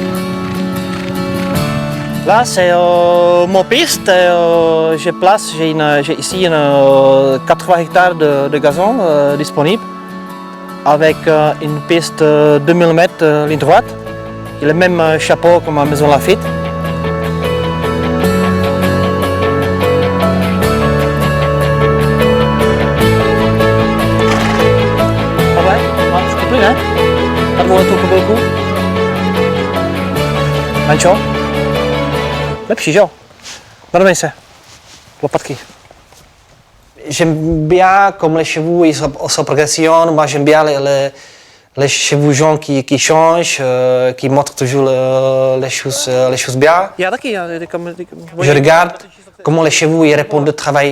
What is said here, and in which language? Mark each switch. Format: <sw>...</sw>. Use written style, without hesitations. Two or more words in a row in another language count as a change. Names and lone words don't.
<fr>Là, c'est mon piste. J'ai ici 80 hectares de gazon disponible avec une piste 2000 mètres ligne droite. Il a le même chapeau comme à Maison Lafitte.</fr> <it>Lancio?</it> <cs>Lepší, že jo? Nadmej se. Lopatky.</cs> <fr>J'aime bien comme les chevaux ils sont progression. Moi j'aime bien les chevaux jaunes qui changent, qui montrent toujours les choses bien. Je regarde comment les chevaux ils répondent au travail.</fr>